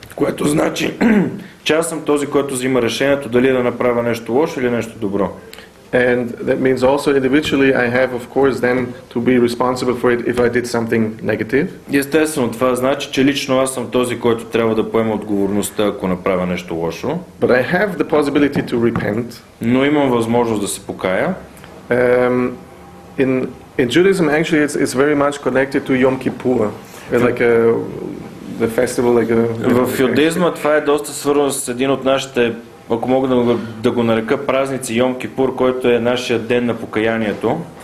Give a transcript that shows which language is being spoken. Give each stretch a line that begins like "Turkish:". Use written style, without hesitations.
Bulgarian: Което значи, че аз съм този, който взима решението дали да направя нещо лошо или нещо добро.
English: And that means also individually I have of course then to be responsible for it if I did something negative.
Bulgarian: И естествено това значи, че лично аз съм този, който трябва да поема отговорността, ако направя нещо лошо.
English: But I have the possibility to repent.
Bulgarian: Но имам възможност да се покая.
English: In Judaism actually it's very much connected to Yom Kippur. Like the festival like
Bulgarian: В юдаизма това е доста свързано с един от нашите, ако мога да го нарека, празници Йом Кипур, който е нашия ден на покаянието.